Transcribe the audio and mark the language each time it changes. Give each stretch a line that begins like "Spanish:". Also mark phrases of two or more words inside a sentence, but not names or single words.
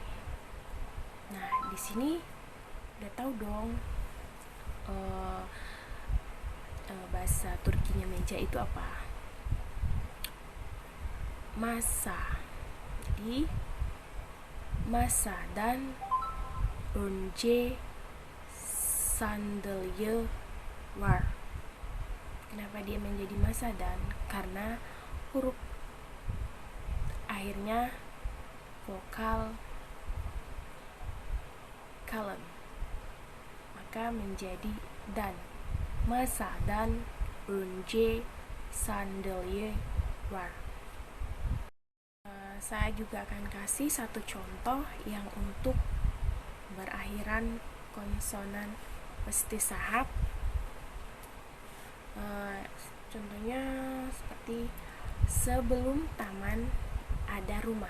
Indonesian: Nah, di sini udah tahu dong bahasa Turkinya meja itu apa?
Turkish: Masa. Jadi masa dan önce sandalye var.
Indonesian: Kenapa dia menjadi
Turkish: masa dan?
Indonesian: Karena huruf akhirnya vokal kalem, maka menjadi dan.
Turkish: Masa dan önce sandalye var.
Indonesian: Saya juga akan kasih satu contoh yang untuk berakhiran konsonan istisahab. Contohnya seperti sebelum taman ada rumah.